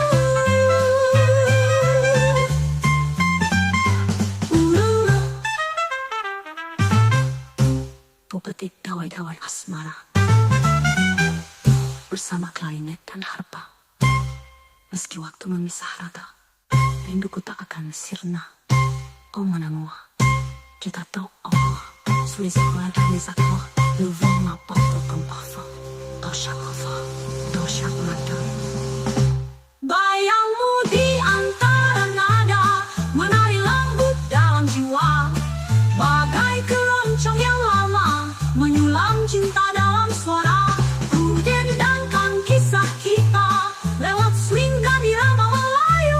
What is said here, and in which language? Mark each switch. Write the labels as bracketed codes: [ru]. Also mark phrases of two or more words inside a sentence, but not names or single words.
[id] Ku petik dawai-dawai asmara bersama klarinet dan harpa. Meski waktu memisah rata, rinduku tak akan sirna. [fr] Oh mon amour, je t'attends encore sous les étoiles et les accords. Le vent m'apporte ton parfum dans chaque refrain, dans chaque matin. [id] Bayangmu di antara nada menari lembut dalam jiwa, bagai keroncong yang lama menyulam cinta dalam suara. Ku dendangkan kisah kita lewat swing dan irama Melayu.